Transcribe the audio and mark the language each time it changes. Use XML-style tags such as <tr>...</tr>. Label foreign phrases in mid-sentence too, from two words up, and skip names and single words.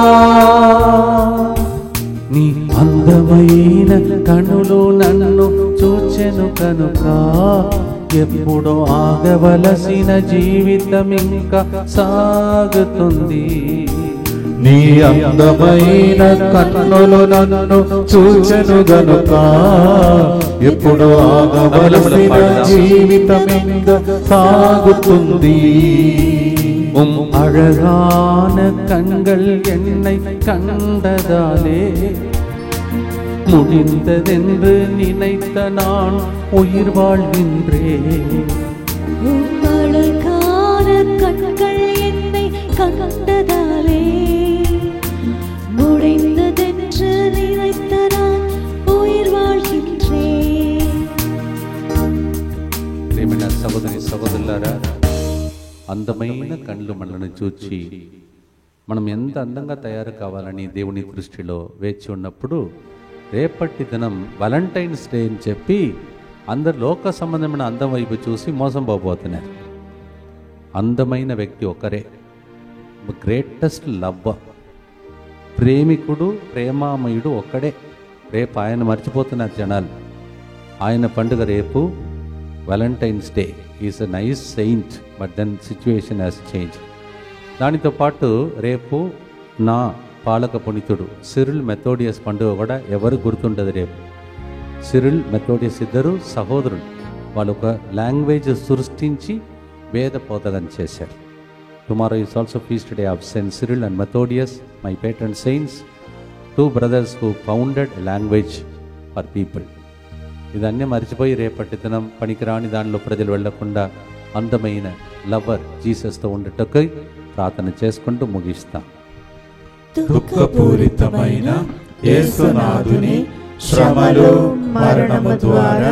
<te>నీ అందమైన కనులు నన్ను చూచెను కనుక, ఎప్పుడో ఆగవలసిన జీవితం ఇంకా సాగుతుంది. నీ అందమైన కన్నులు నన్ను చూచెను గనుక, ఎప్పుడు ఆగవలసిన జీవితం ఇంకా సాగుతుంది. அழகான கண்கள் என்னை கண்டதாலே முடிந்ததென்று நினைத்த நான் உயிர் வாழ்கின்றேன். அழகான கண்கள் என்னை கண்டதாலே முடிந்ததென்று நினைத்த நான் உயிர் வாழ்கின்றேன். ప్రియమైన సహోదరి సహోదరులారా, అందమైన కళ్ళు మనల్ని చూచి మనం ఎంత అందంగా తయారు కావాలని దేవుని దృష్టిలో వేచి ఉన్నప్పుడు, రేపటి దినం వాలంటైన్స్ డే అని చెప్పి అందరు లోక సంబంధమైన అందం వైపు చూసి మోసం పోబోతున్నారు. అందమైన వ్యక్తి ఒకరే,</te> <en>greatest love,</en> <te>ప్రేమికుడు ప్రేమామయుడు ఒక్కడే. రేపు ఆయన మర్చిపోతున్నారు జనాలు. ఆయన పండుగ రేపు వాలంటైన్స్ డే.</te> <en>is a nice saint, but then situation has change.</en> <te>దానితో పాటు రేపు నా పాలక పునీతుడు సిరిల్ మెథోడియస్ పండుగ కూడా ఎవరు గుర్తుండదు రేపు. సిరిల్ మెథోడియస్ ఇద్దరు సహోదరులు. వాళ్ళు ఒక లాంగ్వేజ్ సృష్టించి వేద పోతగం చేశారు.</te> <en>Tomorrow is also feast day of Saint Cyril and Methodius, my patron saints, 2 brothers who founded a language for people.</en> <te>ఇదన్నీ మర్చిపోయి రేపటి దినం పనికిరాని దానిలో ప్రజలు వెళ్లకుండా అందమైన లవర్ జీసస్తో ఉండటకై ప్రార్థన చేసుకుంటూ ముగిస్తాం. దుఃఖపూరితమైన యేసునాథుని శ్రమలు మరణము ద్వారా</te>